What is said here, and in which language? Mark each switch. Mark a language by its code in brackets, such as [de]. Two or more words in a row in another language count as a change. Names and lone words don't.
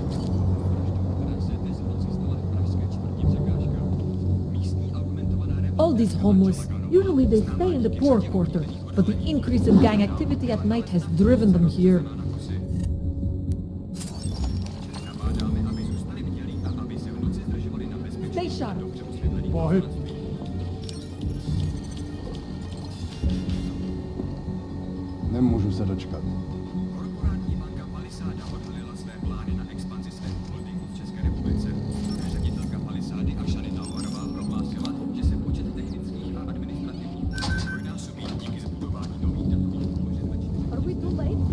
[en] All these homeless, usually they stay in the poor quarter, but the increase in gang activity at night has driven them here. Stay sharp. [cs] Pohyb. Nemůžu se dočkat. [en] Are we too late?